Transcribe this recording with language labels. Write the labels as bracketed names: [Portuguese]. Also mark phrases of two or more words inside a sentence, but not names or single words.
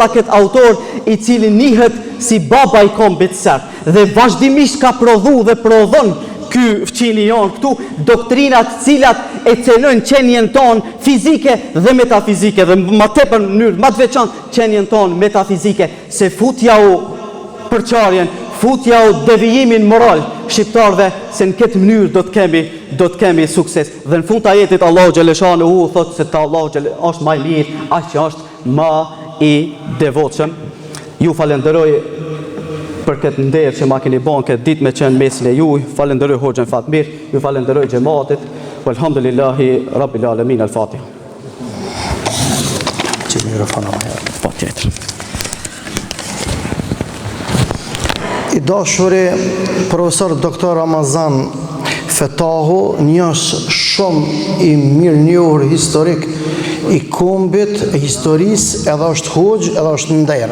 [Albanian] këtë autor i cili njihet si baba i kombit serb, dhe vazhdimisht ka prodhu dhe prodhon ky fqini janë këtu doktrinat cilat e cenojnë qenien ton fizike dhe metafizike, dhe më tepër në mënyrë më të veçantë qenien ton metafizike, se futja u përçarjen, futja u devijimin moral shqiptarve, se në këtë mënyrë do të kemi sukses. Dhe në fund të ajetit Allahu xhaleshanuhu thotë se ta Allahu është më i mirë, aq që është më i devotshëm. Ju falenderoj për këtë nder që ma keni bën këtë ditë me qenë mesin e juj, falenderoj Hoxhën Fatmir, ju falenderoj xhamatit, [Arabic] والحمد لله رب العالمين. [Albanian] Al-Fatiha. Po tjetër. I dashuri profesor doktor Ramazan Fetahu, një është shumë i mirë njohur historik i kombit, e historisë, edhe është hoxh, edhe është nder.